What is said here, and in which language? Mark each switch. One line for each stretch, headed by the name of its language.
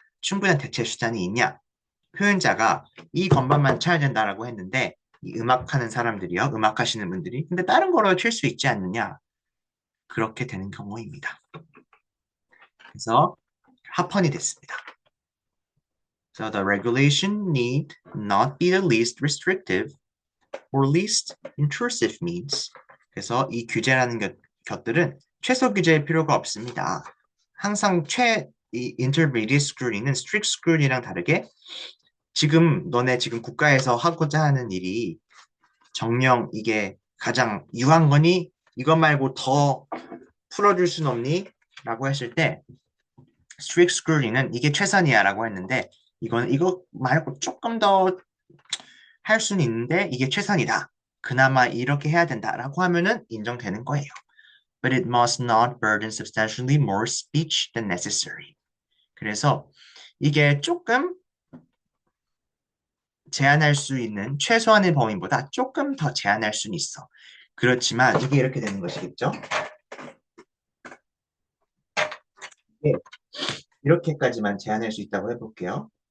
Korean: 충분한 대체 수단이 있냐? 표현자가 이 건반만 쳐야 된다라고 했는데 이 음악하는 사람들이요, 음악하시는 분들이 근데 다른 거로 칠 수 있지 않느냐? 그렇게 되는 경우입니다. 그래서 합헌이 됐습니다.
English: So the regulation need not be the least restrictive or least intrusive means.
Korean: 그래서 이 규제라는 것들은 최소 규제의 필요가 없습니다. 항상 이 intermediate scrutiny는 strict scrutiny랑 다르게 지금 너네 지금 국가에서 하고자 하는 일이 정령 이게 가장 유한 거니 이것 말고 더 풀어줄 순 없니? 라고 했을 때 strict scrutiny는 이게 최선이야 라고 했는데 이거는 이거 말고 조금 더 할 수는 있는데 이게 최선이다. 그나마 이렇게 해야 된다라고 하면은 인정되는 거예요.
English: But it must not burden substantially more speech than necessary.
Korean: 그래서 이게 조금 제한할 수 있는 최소한의 범위보다 조금 더 제한할 수는 있어. 그렇지만 이게 이렇게 되는 것이겠죠? 이게 이렇게까지만 제한할 수 있다고 해볼게요.